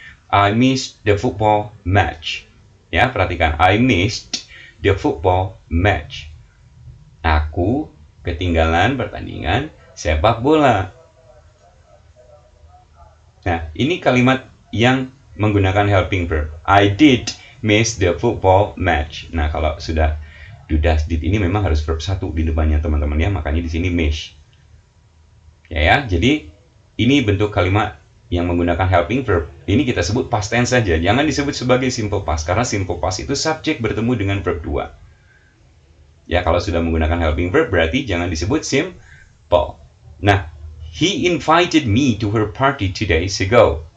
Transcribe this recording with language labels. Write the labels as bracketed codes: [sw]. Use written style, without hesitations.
[en] I missed the football match. [id] Ya, perhatikan. [en] I missed the football match. [id] Aku ketinggalan pertandingan sepak bola. Nah, ini kalimat yang menggunakan helping verb. [en] I did miss the football match. [id] Nah, kalau sudah do das did ini memang harus verb 1 di depannya, teman-teman ya. Makanya di sini miss. Ya, jadi ini bentuk kalimat yang menggunakan helping verb, ini kita sebut past tense saja. Jangan disebut sebagai simple past, karena simple past itu subjek bertemu dengan verb 2. Ya, kalau sudah menggunakan helping verb, berarti jangan disebut simple. [en] Nah, he invited me to her party 2 days ago.